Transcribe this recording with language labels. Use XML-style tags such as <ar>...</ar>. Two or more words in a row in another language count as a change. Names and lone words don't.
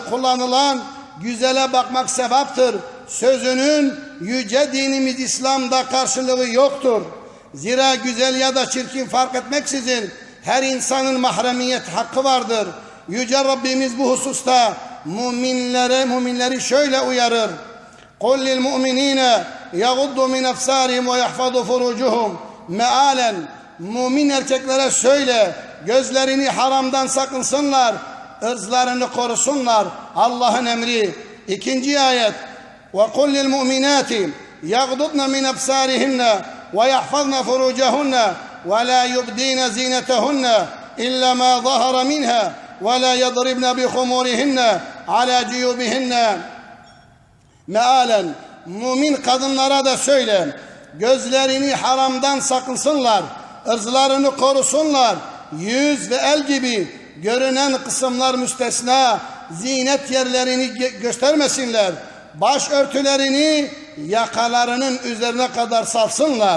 <tr>Kullanılan güzele bakmak sevaptır. Sözünün yüce dinimiz İslam'da karşılığı yoktur. Zira güzel ya da çirkin fark etmeksizin her insanın mahremiyet hakkı vardır. Yüce Rabbimiz bu hususta müminleri şöyle uyarır.</tr> <ar>قُلْ لِلْمُؤْمِنِينَ يَغُضُّ مِنْ أَبْصَارِهِمْ وَيَحْفَظُوا فُرُوجُهُمْ</ar> <tr>Mealen, mümin erkeklere söyle, gözlerini haramdan sakınsınlar, ırzlarını korusunlar. Allah'ın emri. İkinci ayet.</tr> <ar>وَقُلْ لِلْمُؤْمِنَاتِ يَغْضُضْنَ مِنْ أَبْصَارِهِنَّ وَيَحْفَظْنَ فُرُوجَهُنَّ وَلَا يُبْدِينَ زِينَتَهُنَّ إِلَّا مَا ظَهَرَ مِنْهَا وَلَا يَضْرِبْنَ بِخُمُورِهِنَّ عَلَى جُيُوبِهِنَّ</ar> <tr>Mealen, mümin kadınlara da söyle, gözlerini haramdan sakınsınlar, ırzlarını korusunlar, yüz ve el gibi görünen kısımlar müstesna, zinet yerlerini göstermesinler, başörtülerini yakalarının üzerine kadar salsınlar.</tr>